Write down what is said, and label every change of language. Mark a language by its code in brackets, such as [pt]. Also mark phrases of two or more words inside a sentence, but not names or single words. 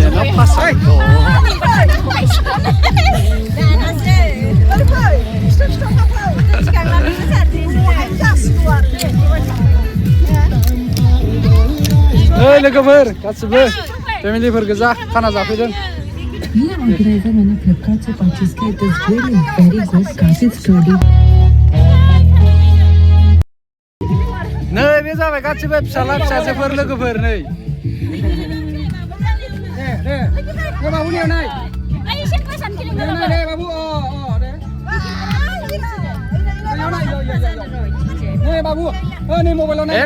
[brx] pasado. लोगोफोर गासिबो फेमिलिफोर गोजा खाना जाफैदों। [hi] ये ऑर्गेनाइजर मैंने फ्लिपकार्ट से परचेज किया। [en] It is really very good, [hi] काफी स्टडी। [brx] नै बे जाबाय गासिबो फिसाला फिसाजोफोर लोगोफोर नै। दे बाबुनियाव नाय। दे बाबु दे। नै बाबु नै मबाइलाव नाय।